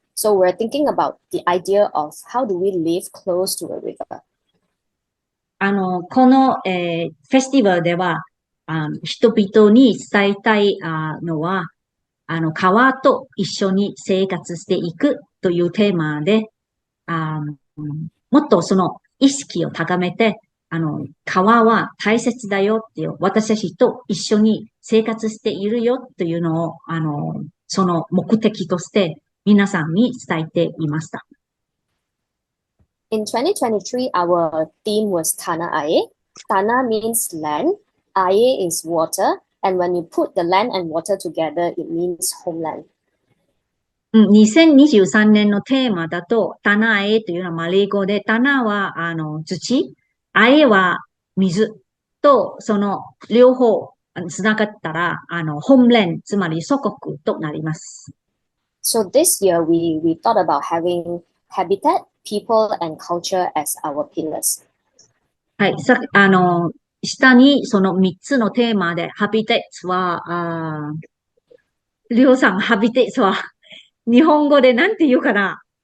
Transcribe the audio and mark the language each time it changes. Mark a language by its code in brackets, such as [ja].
[en] So we're thinking about the idea of how do we live close to a river. [ja] この、フェスティバルでは、人々に伝えたいのは、川と一緒に生活していくというテーマで、もっとその意識を高めて、川は大切だよっていう、私たちと一緒に生活しているよというのを、その目的として皆さんに伝えていました。 [en] In 2023, our theme was Tanah Air. Tanah means land, Air is water, and when you put the land and water together, it means homeland. [ja] 2023年のテーマだと、タナアエというのはマレー語で、タナは土、アエは水と、その両方つながったら、ホームレン、つまり祖国となります。 [en] So this year, we thought about having habitat, people, and culture as our pillars. [ja] はい、下にその3つのテーマで、ハビテッツは、りょうさん、ハビテッツは、日本語でなんて言うかな